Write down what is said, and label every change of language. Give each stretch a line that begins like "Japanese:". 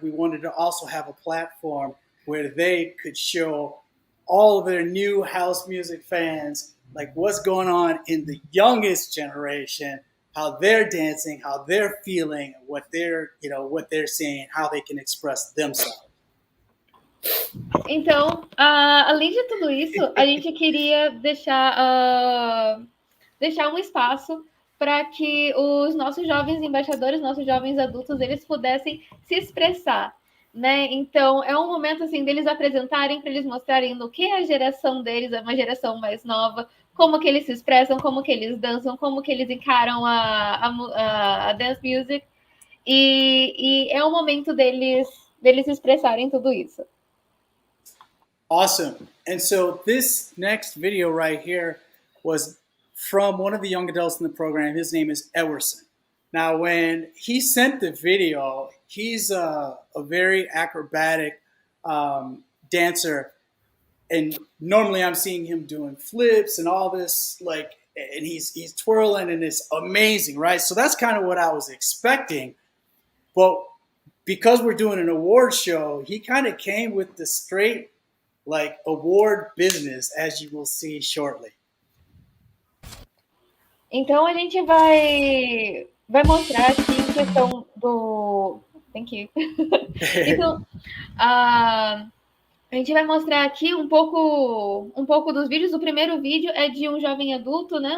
English: We wanted to also have a platform where they could show all of their new house music fans like what's going on in the youngest generation, how they're dancing, how they're feeling, what they're seeing, how they can express themselves.
Portuguese: Então, além de tudo isso, a gente queria deixar um espaço para que os nossos jovens embaixadores, nossos jovens adultos, eles pudessem se expressar, né? Então, é um momento assim deles apresentarem, para eles mostrarem no que a geração deles é uma geração mais nova, como que eles se expressam, como que eles dançam, como que eles encaram a dance music, e é o momento deles expressarem tudo isso.
English: Awesome. And so this next video right here was from one of the young adults in the program. His name is Ewerson. Now, when he sent the video, he's a very acrobatic dancer. And normally I'm seeing him doing flips and all this, and he's twirling, and it's amazing, right? So that's kind of what I was expecting. But because we're doing an award show, he kind of came with the straight award business, as you will see shortly.
Portuguese: Então a gente vai mostrar aqui em questão do...
English: Thank you.
Portuguese: Então, a gente vai mostrar aqui um pouco dos vídeos. O primeiro vídeo é de um jovem adulto, né?